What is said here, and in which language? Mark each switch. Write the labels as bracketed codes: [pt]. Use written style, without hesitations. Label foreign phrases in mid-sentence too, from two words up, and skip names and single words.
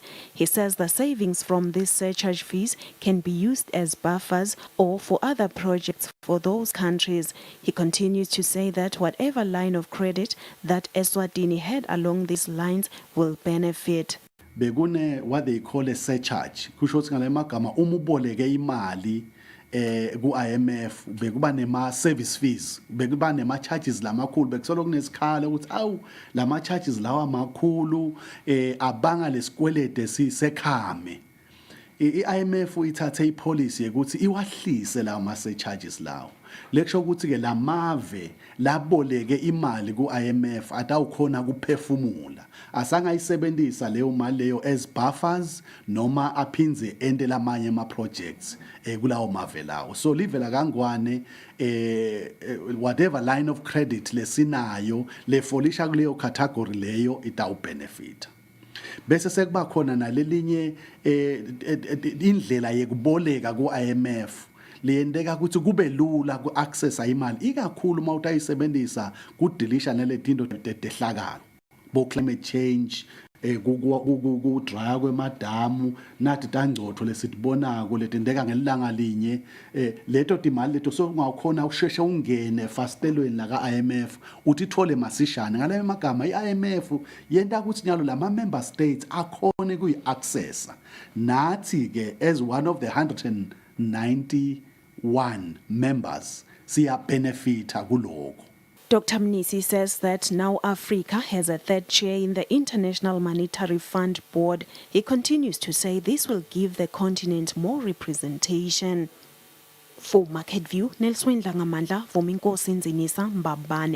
[en] He says the savings from these surcharge fees can be used as buffers or for other projects for those countries. He continues to say that whatever line of credit that Eswatini had along these lines will benefit. [ss] Begune [en] what they call a surcharge [ss] kusho ukuthi ngale magama uma uboleke imali ku IMF bekuba nema [en] service fees [ss] bekuba nema charges lamakhulu bekusolo kunesikhala ukuthi awu lama charges lawa makhulu abanga lesikwelede sisekhame. IMF ithathe ipolicy ukuthi iwahlise lawo ma surcharges lawo lekusho ukuthi ke lamave laboleke imali ku IMF atawukhona kuphefumula asangayisebenzisa leyo mali leyo [en] as buffers [ss] noma aphinze ende lamanye ama projects kulawo mave lawo so livela kangwane [en] whatever line of credit [ss] lesinayo lefolisha kuleyo category leyo itawu benefit. Bese sekuba khona nalelinye indlela yekuboleka ku IMF liyendeka ukuthi kube lula ku access imali ikakhulu mawutayisebenzisa ku delisha naletinto tehlakalo bo [en] climate change [ss] ku dry kwemadamu nathi tangcotho lesitibonako letendeka ngelanga linye leto timali leto so ungakhona usheshe ungene fastelweni la ka IMF uthithole masishane ngale magama iIMF yenta ukuthi nyalo lama member states akhone kuyi accessa nathi ke [en] as one of the 191 members [ss] siya benefita kuloko. [en] Dr. Mnisi says that now Africa has a third chair in the International Monetary Fund Board. He continues to say this will give the continent more representation. For Market View, Nelson Langamandla, Vominkosi Nzinisa Mbabane.